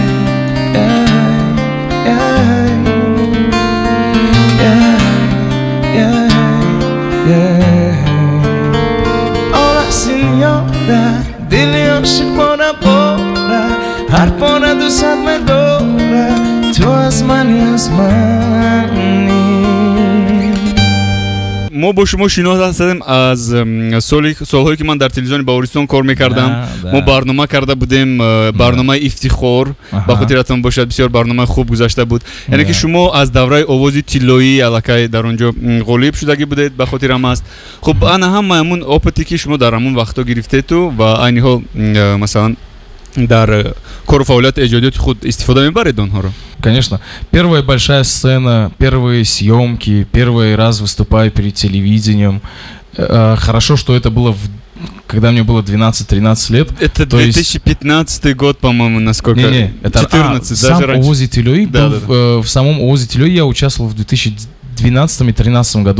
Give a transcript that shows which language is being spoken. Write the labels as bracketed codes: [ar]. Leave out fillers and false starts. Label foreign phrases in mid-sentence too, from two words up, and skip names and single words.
[en] yeah, yeah [it] Ola signora, [tg] dile oshik pora pora Har pora dusat medora Tu asmani asmani мо бо шумо шинос ҳастем аз солҳое ки ман дар телевизиони Баҳористон кор мекардам. Мо барнома карда будем, барномаи ифтихор, ба хотиратон бошад, бисёр барномаи хуб гузашта буд. Яъне ки шумо аз давраи овози тиллоӣ аллакай дар он ҷо ғолиб шудагӣ будед, ба хотирам аст. Хуб, ана ҳамаи амун опыте ки шумо дар амун вақтҳо гирифтету ва айни ҳол масалан дар кору фаъолияти эҷодиёти худ истифода мебаред онҳоро? [ru] Конечно. Первая большая сцена, первые съемки, первый раз выступаю перед телевидением. Хорошо, что это было когда мне было 12-13 лет. Это 2015 год, по-моему, насколько? Не, это 14, даже сам раньше. Овози Тиллои в самом Овози Тиллои я участвовал в 2012 и 2013 году.